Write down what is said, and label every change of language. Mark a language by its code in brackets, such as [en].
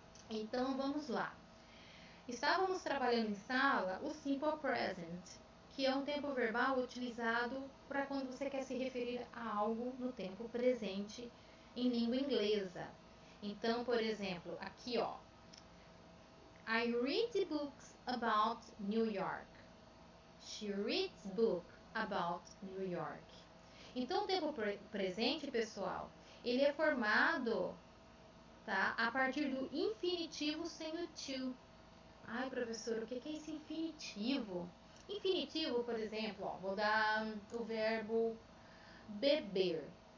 [pt] Então vamos lá. Estávamos trabalhando em sala o simple present, que é um tempo verbal utilizado para quando você quer se referir a algo no tempo presente em língua inglesa. [en] Então, por exemplo, aqui ó, I read books about New York. She reads book about New York. [pt] Então, o tempo presente, pessoal, ele é formado, tá, a partir do infinitivo sem o to. Ai, professor, o que é esse infinitivo? Infinitivo, por exemplo, ó, vou dar o verbo beber.